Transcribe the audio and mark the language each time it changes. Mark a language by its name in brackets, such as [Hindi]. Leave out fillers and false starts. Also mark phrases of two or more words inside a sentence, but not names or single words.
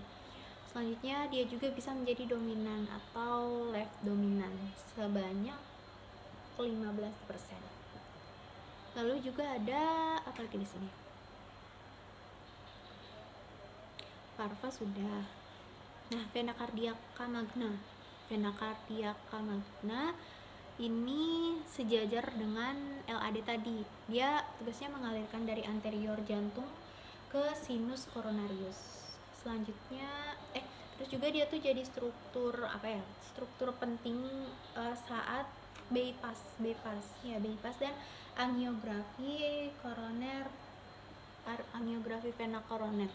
[Indonesian] Selanjutnya dia juga bisa menjadi dominan atau left dominan sebanyak 15%. Lalu juga ada apa lagi di sini? Parva sudah. Nah, vena cardiaca magna ini sejajar dengan LAD tadi. Dia tugasnya mengalirkan dari anterior jantung ke sinus coronarius. Selanjutnya terus juga dia tuh jadi struktur penting saat bypass dan angiografi vena koroner.